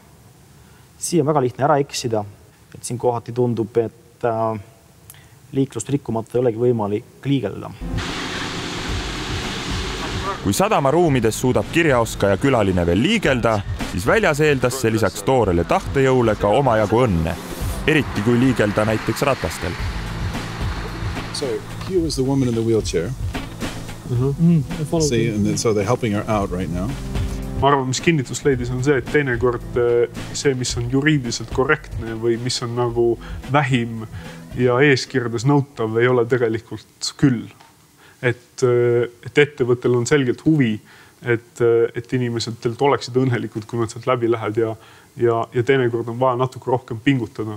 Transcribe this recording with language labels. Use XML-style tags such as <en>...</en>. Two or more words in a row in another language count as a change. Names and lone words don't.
<et>Siin on väga lihtne ära eksida, et siin kohati tundub, et liiklust rikkumata ei olegi võimalik liigelda. Kui sadamaruumides suudab kirjaoskaja külaline veel liigelda, siis väljas eeldas see lisaks toorele tahtejõule ka omajagu õnne, eriti kui liigelda näiteks ratastel.</et> <en>So here was the woman in the wheelchair. See, and so they're helping her out right now.</en> <et>Ma arvan, mis kinnitust leidis on see, et teinekord see, mis on juriidiliselt korrektne või mis on nagu vähim ja eeskirjades nõutav, ei ole tegelikult küll. Et ettevõttel on selgelt huvi, et inimesed teilt oleksid õnnelikud, kui nad sealt läbi lähed ja teinekord on vaja natuke rohkem pingutada.</et>